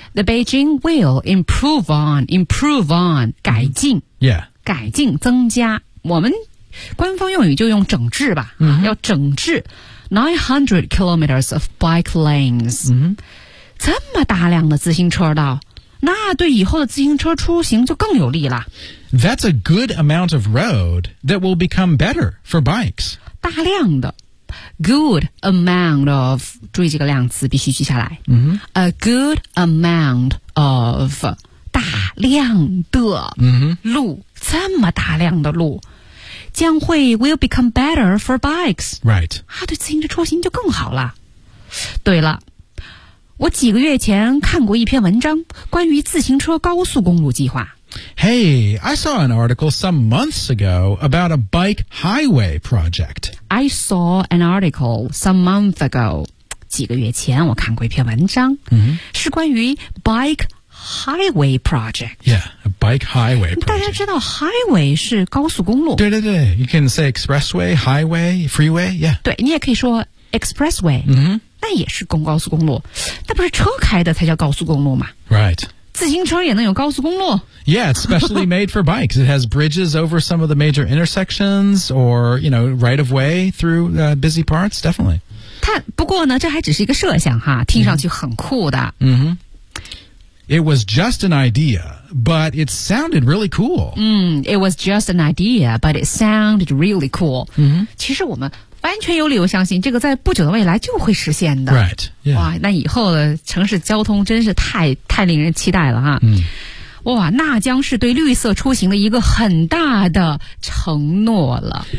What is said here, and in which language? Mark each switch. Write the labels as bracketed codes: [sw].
[en] The Beijing will improve on, [zh] 改进。 [en] Mm-hmm. Yeah. [zh] 改进增加。我们官方用语就用整治吧。 [en] Mm-hmm. [zh] 要整治 [en] 900 kilometers of bike lanes.、 Mm-hmm. [zh] 这么大量的自行车道。那对以后的自行车出行就更有利了。 [en] That's a good amount of road that will become better for bikes. [zh] 大量的 [en] good amount of [zh] 注意这个量词必须记下来、 [en] mm-hmm. A good amount of [zh] 大量的路、 [en] mm-hmm. [zh] 这么大量的路将会 [en] will become better for bikes. Right. [zh] 啊，对自行车出行就更好了。对了，我几个月前看过一篇文章，关于自行车高速公路计划。 [en] Hey, I saw an article some months ago about a bike highway project. I saw an article some months ago. [zh] 几个月前我看过一篇文章、 [en] mm-hmm. [zh] 是关于 [en] bike highway project. Yeah, a bike highway project. [zh] 大家知道 highway 是高速公路。对对对 [en] ,you can say expressway, highway, freeway, yeah. [zh] 对，你也可以说 expressway. [en] 嗯、mm-hmm. [zh] 那也是公高速公路，那不是车开的才叫高速公路吗 [en] Right. [zh] 自行车也能有高速公路 [en] Yeah, it's specially made for bikes. It has bridges over some of the major intersections or, you know, right of way through、busy parts, definitely. [zh] 它不过呢，这还只是一个设想哈，听上去很酷的。 [en] Mm-hmm. Mm-hmm. It was just an idea, but it sounded really cool. It was just an idea, but it sounded really cool. Mm-hmm. [zh] 其实我们完全有理由相信这个在不久的未来就会实现的 [en] Right、yeah. [zh] 哇，那以后的城市交通真是太令人期待了哈、哇，那将是对绿色出行的一个很大的承诺了